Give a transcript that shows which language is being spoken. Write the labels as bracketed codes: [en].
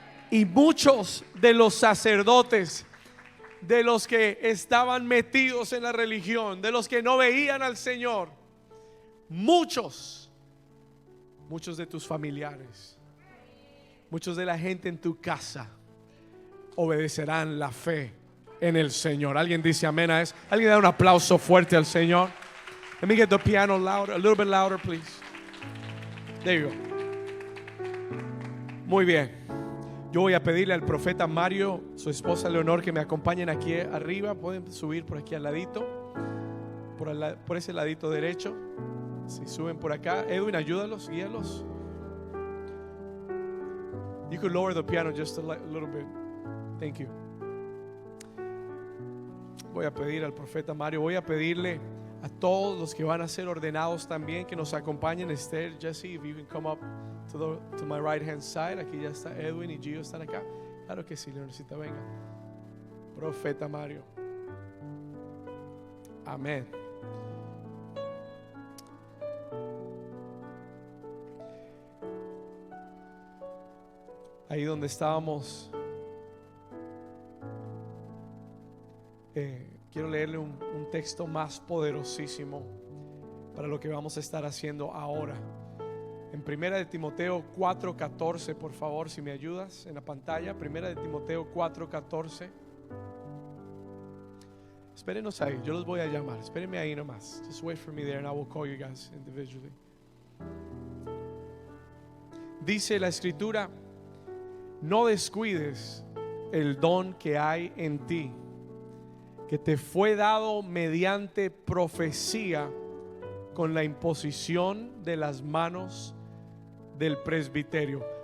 [es] Y muchos de los sacerdotes, de los que estaban metidos en la religión, de los que no veían al Señor, muchos de tus familiares, muchos de la gente en tu casa obedecerán la fe en el Señor. ¿Alguien dice amén a eso? ¿Alguien da un aplauso fuerte al Señor? [en] Let me get the piano louder, a little bit louder, please. There you go. [es] Muy bien. Yo voy a pedirle al profeta Mario, su esposa Leonor, que me acompañen aquí arriba. Pueden subir por aquí al ladito, por ese ladito derecho. Si suben por acá, Edwin, ayúdalos, guíalos. [en] You could lower the piano just a little bit. Thank you. [es] Voy a pedir al profeta Mario, voy a pedirle a todos los que van a ser ordenados también que nos acompañen. [en] Esther, Jesse, if you can come up to my right hand side. [es] Aquí ya está Edwin y Gio están acá. Claro que sí, Leoncita, venga. Profeta Mario. Amén. Ahí donde estábamos, quiero leerle un texto más poderosísimo para lo que vamos a estar haciendo ahora. En Primera de Timoteo 4:14, por favor, si me ayudas en la pantalla. Primera de Timoteo 4:14. Espérenos ahí, yo los voy a llamar. Espérenme ahí nomás. [en] Just wait for me there and I will call you guys individually. [es] Dice la escritura: no descuides el don que hay en ti, que te fue dado mediante profecía con la imposición de las manos del presbiterio.